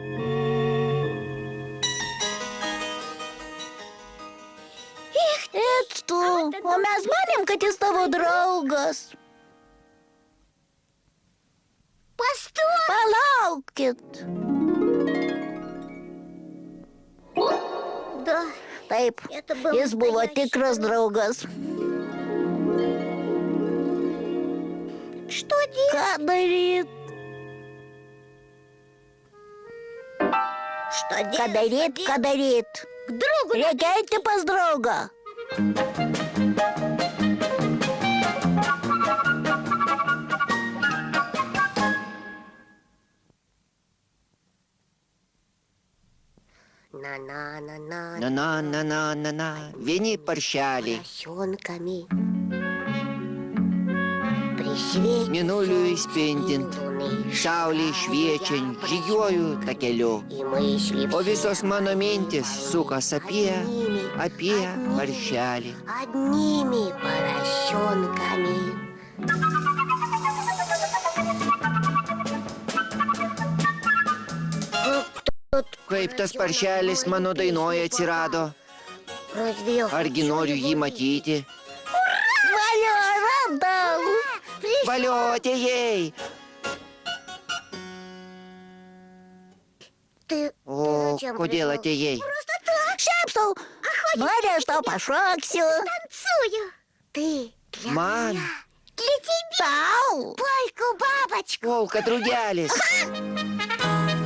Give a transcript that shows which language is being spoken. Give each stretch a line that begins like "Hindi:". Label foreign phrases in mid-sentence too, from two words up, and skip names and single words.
Lithuanian: Ir tu, o mes manėm, kad jis tavo draugas.
Russian: Постой.
Lithuanian: Palaukit.
Russian: Да.
Lithuanian: Taip, jis buvo tikras draugas.
Russian: Что делать?
Lithuanian: Ką daryt? Ką daryt, ką daryt?
Russian: К другу.
Lithuanian: Reikia eiti pas draugą. На-на-на-на. Na. Vieni paršeliai.
Russian: Поросенками. При свете
Lithuanian: Mėnuliui
Russian: солнца
Lithuanian: spindint,
Russian: и луны
Lithuanian: saulei šviečiant, žygiuoju takeliu.
Russian: И мысли
Lithuanian: O
Russian: все
Lithuanian: visos mano mintis sukas apie paršelį.
Russian: одними поросенками.
Lithuanian: Kaip tas paršelis mano dainoje atsirado?
Russian: Разве
Lithuanian: Argi noriu jį matyti? Valio, radau. Valio, atėjai!
Russian: ты
Lithuanian: O
Russian: зачем
Lithuanian: kodėl
Russian: пришел?
Lithuanian: atėjai? Šiaip sau. Nori, aš tau pašoksiu.
Russian: Танцую. Ты для
Lithuanian: Man
Russian: меня, для тебя.
Lithuanian: Tau.
Russian: Польку-бабочку.
Lithuanian: polka drugelis.